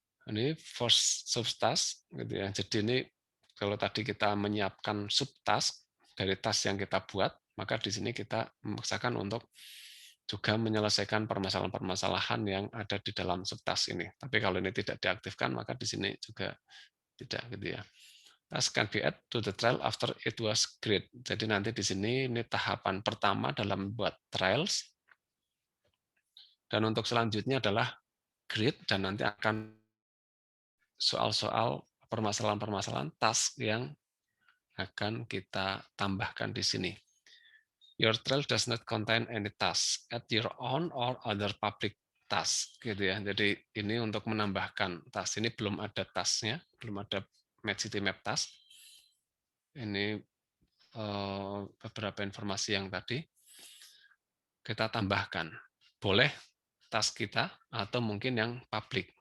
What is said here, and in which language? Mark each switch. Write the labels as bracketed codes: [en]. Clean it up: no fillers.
[id] Ini first subtask, gitu ya. Jadi ini kalau tadi kita menyiapkan subtask dari task yang kita buat, maka di sini kita memaksakan untuk juga menyelesaikan permasalahan-permasalahan yang ada di dalam subtask ini. Tapi kalau ini tidak diaktifkan, maka di sini juga tidak, gitu ya. [en] Task can be add to the trial after it was created. [id] Jadi nanti di sini ini tahapan pertama dalam membuat trials, dan untuk selanjutnya adalah grid, dan nanti akan soal-soal permasalahan-permasalahan task yang akan kita tambahkan di sini. [en] Your trial does not contain any task. Add your own or other public task, [id] gitu ya. Jadi ini untuk menambahkan task. Ini belum ada tasknya, belum ada MedCityMap task. Ini beberapa informasi yang tadi kita tambahkan. Boleh task kita atau mungkin yang publik.